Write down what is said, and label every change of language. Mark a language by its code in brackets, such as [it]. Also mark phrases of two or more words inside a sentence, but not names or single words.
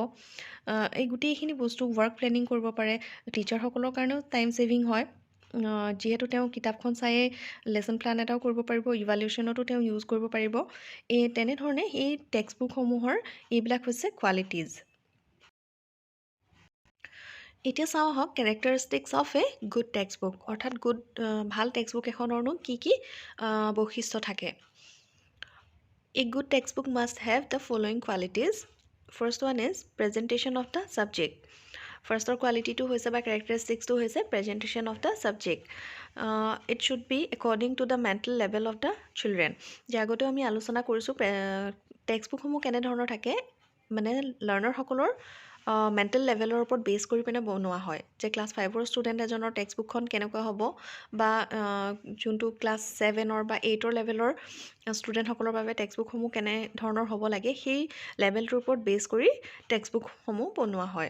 [as] এই গোটেইখিনি বস্তু [en] work planning [as] কৰিব পাৰে, টিচাৰসকলৰ কাৰণেও [en] time saving [as] হয়, যিহেতু তেওঁ কিতাপখন চায়ে [en] lesson plan [as] এটাও কৰিব পাৰিব, ইভালুৱেশ্যনতো তেওঁ ইউজ কৰিব পাৰিব। তেনেধৰণে এই টেক্সটবুকসমূহৰ এইবিলাক হৈছে কোৱালিটিজ। এতিয়া চাওঁ আহক [en] characteristics of a good textbook, [as] অৰ্থাৎ ভাল টেক্সটবুক এখনৰনো কি কি বৈশিষ্ট্য থাকে। [en] A good textbook must have the following qualities. First one is presentation of the subject. First quality to [as] হৈছে বা [en] characteristics to hoise presentation of the subject. It should be according to the mental level of the children. [as] যাগতে আমি আলোচনা কৰিছো textbook সমূহ কেনে ধৰণৰ থাকে মানে লাৰ্ণাৰসকলৰ [en] mental levelৰ [as] ওপৰত বেছ কৰি পিনে বনোৱা হয়, যে ক্লাছ 5ৰ ষ্টুডেণ্ট এজনৰ টেক্সটবুকখন কেনেকুৱা হ'ব বা যোনটো ক্লাছ 7 বা 8 লেভেলৰ ষ্টুডেণ্টসকলৰ বাবে টেক্সটবুকসমূহ কেনে ধৰণৰ হ'ব লাগে সেই লেভেলটোৰ ওপৰত বেছ কৰি টেক্সটবুকসমূহ বনোৱা হয়।